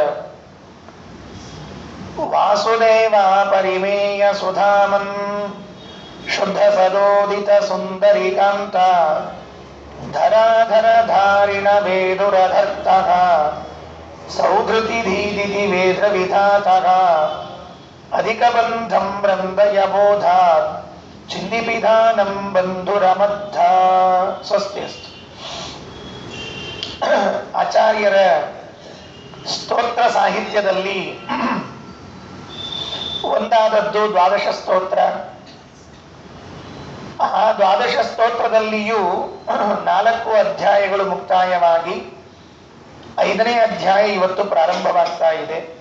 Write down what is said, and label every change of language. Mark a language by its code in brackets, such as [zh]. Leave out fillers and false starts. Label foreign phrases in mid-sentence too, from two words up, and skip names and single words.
[sa] ವಾಸುದೇವಾ ಪರಿಮೇಯ ಸುಧಾಮನ್ ಶುದ್ಧ ಸದೋದಿತ ಸುಂದರಿಕಾಂತ ಧರಾಧರ ಧಾರಿಣ ವೇದುರಧರ್ತಃ ಸೌಧೃತಿ ಧೀದಿತಿ ವೇದ ವಿಧಾತಃ ಅಧಿಕ ಬಂಧಂ ವೃಂದಯ ಬೋಧಾತ್ ಚಿನ್ನಿಪಿಧಾನಂ ಬಂಧುರಮದ್ಧ. ಸ್ವಸ್ತಿಯಸ್ತು. [kn] ಆಚಾರ್ಯರ ಸ್ತೋತ್ರ ಸಾಹಿತ್ಯದಲ್ಲಿ ಒಂದಾದದ್ದು ದ್ವಾದಶ ಸ್ತೋತ್ರ. ಆ ದ್ವಾದಶ ಸ್ತೋತ್ರದಲ್ಲಿಯೂ 4 ಅಧ್ಯಾಯಗಳು ಮುಕ್ತಾಯವಾಗಿ 5ನೇ ಅಧ್ಯಾಯ ಇವತ್ತು ಪ್ರಾರಂಭವಾಗ್ತಾ ಇದೆ.